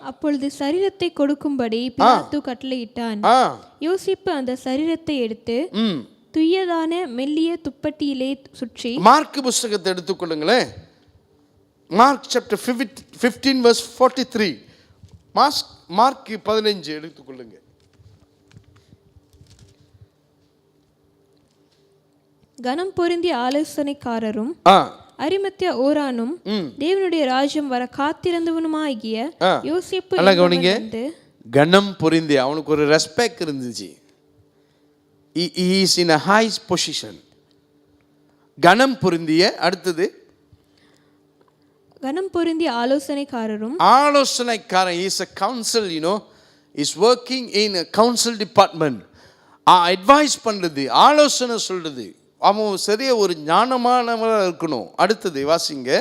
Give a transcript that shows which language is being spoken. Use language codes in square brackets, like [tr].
[ta] அப்பொழுது சரீரத்தை கொடுக்கும்படி பிலாத்து கட்டளையிட்டான். யோசேப்பு அந்த சரீரத்தை எடுத்து துய்யதான மெல்லிய துப்பட்டியிலே சுற்றி. மார்க் புத்தகத்தை எடுத்துக்கொள்ளுங்களேன். [en] Mark chapter 15 verse 43. [ta] மார்க் 15 எடுத்துக்கொள்ளுங்க. கனம் பொருந்திய ஆலோசனைக்காரரும் அரிமத்தியா ஓரானும் தேவனுடைய ராஜ்யம் வர காத்திருந்தவனுமாகிய யோசேப்பு. கனம் பொருந்திய, அவனுக்கு ஒரு ரெஸ்பெக்ட் இருந்துச்சு. [en] He is in a high position. [ta] கனம் பொருந்திய. அடுத்தது கனம் பொருந்திய ஆலோசனைக்காரரும். [en] He is a counsel, is working in a council department. [ta] Advice பண்றது, ஆலோசனை சொல்றது. அவன் சரியா ஒரு ஞானமானவராக இருக்கணும். அடுத்தது வாசிங்க.